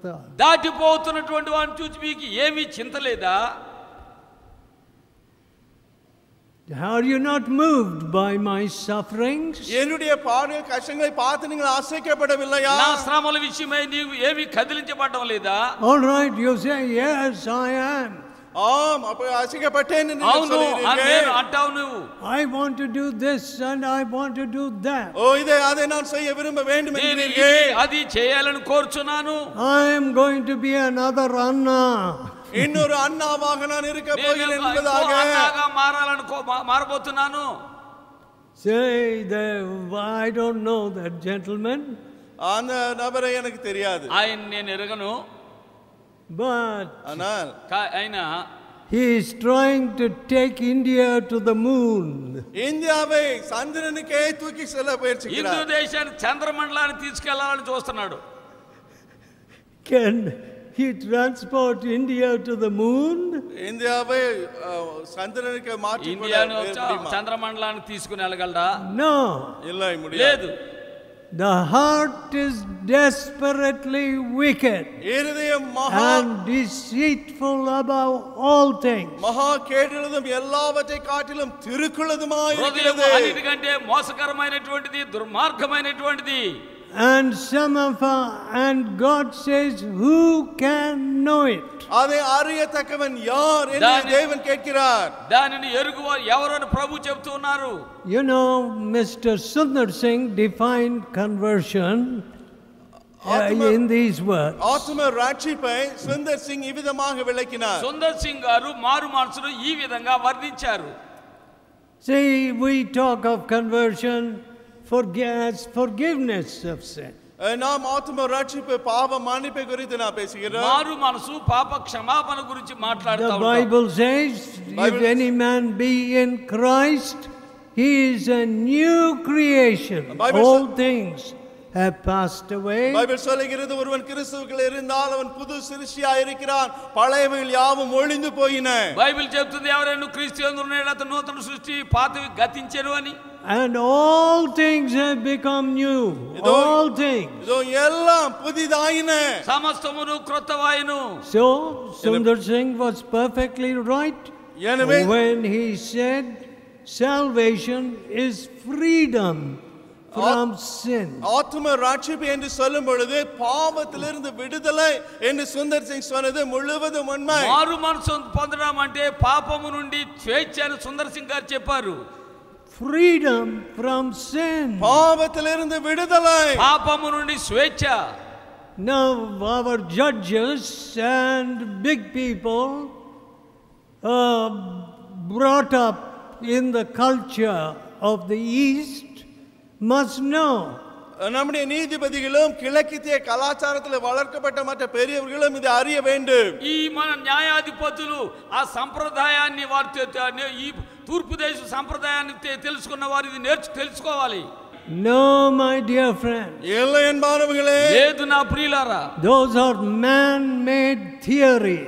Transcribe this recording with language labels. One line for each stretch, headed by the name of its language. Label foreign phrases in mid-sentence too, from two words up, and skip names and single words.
Telugu: దాటిపోతున్నటువంటి వారిని చూసి మీకు ఏమీ చింత లేదా?
English: Are you not moved by my sufferings?
Tamil: என்னுடைய பாடுகள் கஷ்டங்களை பார்த்து நீங்கள் அசைக்கப்படவில்லையா?
Telugu: నా శ్రమల విషయమై నీవు ఏమీ కదిలించబడడం లేదా?
English: All right, you say yes, I am.
Tamil: ஆம், அப்ப அசைக்கப்பட்டேன் என்று
Telugu: అవును
Tamil: சொல்கிறீர்கள்.
Telugu: నేను అంటావు నువ్వు.
English: I want to do this and I want to do that.
Tamil: ஓ அதை நான் செய்ய விரும்ப வேண்டும் என்கிறீர்கள்.
Telugu: అది చేయాలని కోరుచున్నాను.
English: I am going to be another Anna.
Tamil: இன்னொரு அண்ணாவாக நான் இருக்க போகிறேன் என்பதாக
Telugu: మారబోతున్నాను.
English: Say that I don't know that gentleman.
Tamil: அந்த நபரை எனக்கு தெரியாது.
Telugu: ఆయన నేను ఎరగను.
English: But
Tamil: ஆனால்
Telugu: అయినా
English: he is trying to take India to the moon.
Tamil: இந்தியாவை சந்திரனுக்கே தூக்கி செல்ல முயற்சிக்கிறார்.
Telugu: హిందూ దేశాన్ని చంద్రమండలాన్ని తీసుకెళ్లాలని చూస్తున్నాడు.
English: Can he transport India to the moon?
Tamil: இந்தியாவை சந்திரனுக்கு மாற்றி
Telugu: ఇండియాను చంద్రమండలానికి తీసుకుని వెళ్ళగలడా?
English: No.
Tamil: இல்லை, முடியாது.
English: The heart is desperately wicked and deceitful above all things.
Tamil: மகா கேடுள்ளதும் எல்லாவற்றை காட்டிலும் திருக்குள்ளதுமாய் இருக்கிறது.
Telugu: హృదయం అన్నిటికంటే మోసకరమైనటువంటిది, దుర్మార్గమైనటువంటిది.
English: And God says, who can know it?
Tamil: அதை அறியத்தக்கவன் யார் என்று தேவன் கேட்கிறார்.
Telugu: దానిని ఎరుగువారు ఎవరు అని ప్రభు చెప్తున్నారు.
English: You know, Mr. Sundar Singh defined conversion in these words.
Tamil: ஆத்ம ரட்சிப்பை சுந்தர் சிங் இவ்விதமாக விளக்கினார்.
Telugu: సుందర్ సింగ్ గారు మారు మనసును ఈ విధంగా వర్ణించారు.
English: See, we talk of conversion as forgiveness of sin.
Tamil: நாம் ஆத்ம ரட்சிப்பு பாவ மன்னிப்பை குறித்து நான் பேசுகிறோம்.
Telugu: మారు మనసు పాప క్షమాపణ గురించి మాట్లాడుతా
English: The Bible says, if any man be in Christ, he is a new creation. All things have passed away.
Tamil: பைபிள் சொல்லுகிறது, ஒருவன் கிறிஸ்துவுக்குள் இருந்தால் அவன் புது சிருஷ்டியாய் இருக்கிறான், பழையவைகள் யாவும் ஒழிந்து போயின.
Telugu: బైబిల్ చెప్తుంది ఎవరైనా క్రీస్తు యందు ఉన్నాడో అతడు నూతన సృష్టి, పాతవి గతించెను అని.
English: And all things have become new. All things.
Tamil: இதோ எல்லாம் புதிதாயின.
Telugu: సమస్తమును క్రొత్తవాయెను.
English: So Sundar Singh was perfectly right when he said salvation is freedom from sin.
Tamil: ஆத்ம ரட்சிப்பு என்று சொல்லும் பொழுது பாவத்திலிருந்து விடுதலை என்று சுந்தர் சிங் சொன்னது முழுவதும் உண்மை.
Telugu: మారు మనసు పొందడం అంటే పాపము నుండి స్వేచ్ఛ అని సుందర్ సింగ్ గారు చెప్పారు.
English: Freedom from sin.
Tamil: பாவத்திலிருந்து விடுதலை,
Telugu: పాపము నుండి స్వేచ్ఛ.
English: Now our judges and big people brought up in the culture of the East must know.
Tamil: நம்முடைய நீதிபதிகளும் கிழக்கித்திய கலாச்சாரத்தில் வளர்க்கப்பட்ட மற்ற பெரியவர்களும் இதை அறிய வேண்டும்.
Telugu: ఈ మన న్యాయాధిపతులు ఆ సంప్రదాయాన్ని వారు ఈ తూర్పు దేశ సంప్రదాయాన్ని తెలుసుకున్న వారు ఇది తెలుసుకోవాలి.
English: No, my dear friend.
Tamil: இல்லை என்பார்களே.
Telugu: లేదు నా ప్రియులారా.
English: Those are man-made theories.